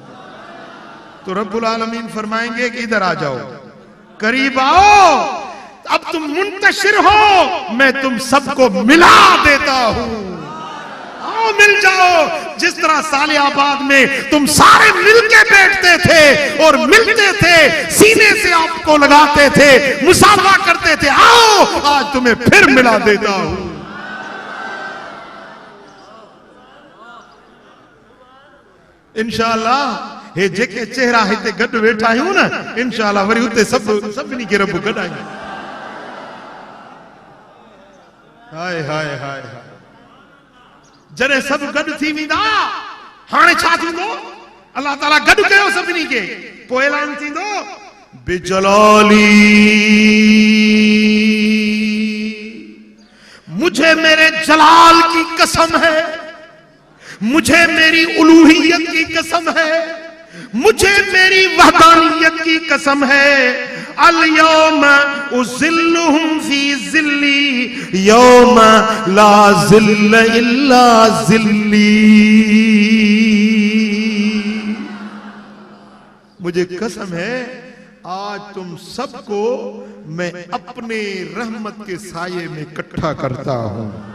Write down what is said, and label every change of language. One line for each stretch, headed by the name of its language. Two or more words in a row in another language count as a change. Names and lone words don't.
Urdu: تو رب العالمین فرمائیں گے کہ ادھر آ جاؤ، قریب آؤ، اب تم منتشر ہو، میں تم سب کو ملا دیتا ہوں. آؤ مل جاؤ. جس طرح سالِ آباد میں تم سارے مل کے بیٹھتے تھے اور ملتے تھے، سینے سے آپ کو لگاتے تھے، مصافحہ کرتے تھے، آؤ آج تمہیں پھر ملا دیتا ہوں.
Sindhi: इंशाअल्लाह हे जेके चेहरा हिते गड वेठा आहियूं न, इंशाअल्लाह वरी उते सभिनी खे रब गॾाईंदो। हाय हाय हाय हाय, जॾहिं सभु गॾु थी वेंदा, हाणे छा थींदो? अल्लाह ताला गॾु कयो सभिनी खे, पोइ ऐलान थींदो,
Urdu: بجلالی مجھے میرے جلال کی قسم ہے، مجھے میری الوہیت کی قسم ہے، مجھے میری وحدانیت کی قسم ہے,
Arabic: اليوم أظلهم في ظلي يوم لا ظل إلا ظلي.
Urdu: مجھے قسم ہے آج تم سب کو میں اپنے رحمت کے سائے میں اکٹھا کرتا ہوں.